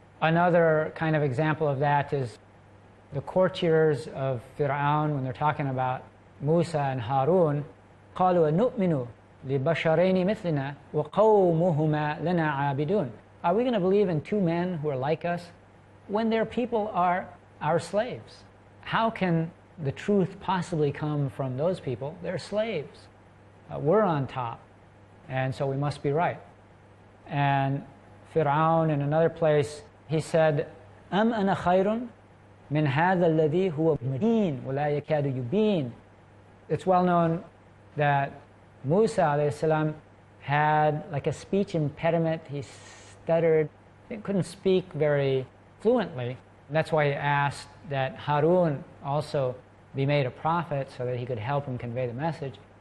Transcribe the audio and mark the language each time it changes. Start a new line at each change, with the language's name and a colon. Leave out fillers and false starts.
English: Another kind of example of that is the courtiers of Fir'aun, when they're talking about Musa and Harun,
Arabic: قالوا نؤمن لبشرين مثلنا وقومهما لنا عابدون.
English: Are we going to believe in two men who are like us when their people are our slaves? How can the truth possibly come from those people? They're slaves. We're on top, and so we must be right. And Fir'aun, in another place, he said,
Arabic: أم أنا خير من هذا الذي هو مهين ولا يكاد يبين.
English: It's well known that Musa alayhi salam had like a speech impediment. He stuttered, he couldn't speak very fluently. That's why he asked that Harun also be made a prophet so that he could help him convey the message.